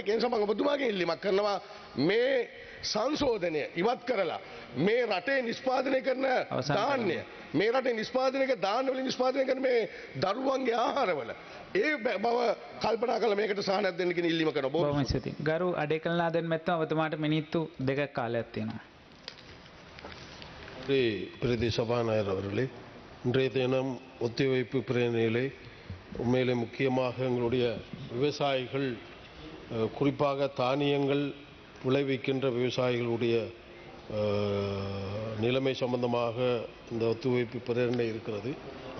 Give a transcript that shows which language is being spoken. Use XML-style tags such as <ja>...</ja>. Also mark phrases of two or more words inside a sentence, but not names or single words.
<si>ඒ නිසා මම ඔබතුමාගෙන් ඉල්ලීමක් කරනවා මේ සංශෝධනය ඉවත් කරලා මේ රටේ නිෂ්පාදනය කරන ධාන්‍ය මේ රටේ නිෂ්පාදනය කරන ධාන්‍ය වලින් නිෂ්පාදනය කරන මේ දරුවන්ගේ ආහාරවල ඒ බව කල්පනා කරලා මේකට සහනයක් දෙන්න කියන ඉල්ලීම කරනවා. බොහොම ස්තුතියි. ගරු අඩේකල්නාදෙන් මැතිතුමා ඔබතුමාට මිනිත්තු 2ක් කාලයක් තියෙනවා.</si> <ta>பிரதி சபாநாயகர் அவர்களே, இன்றைய தினம் ஒத்திவைப்பு பிரேரணையிலே உண்மையிலே முக்கியமாக எங்களுடைய விவசாயிகள் குறிப்பாக தானியங்கள் விளைவிக்கின்ற விவசாயிகளுடைய நிலைமை சம்பந்தமாக இந்த ஒத்துழைப்பு பிரேரணை இருக்கிறது.</ta>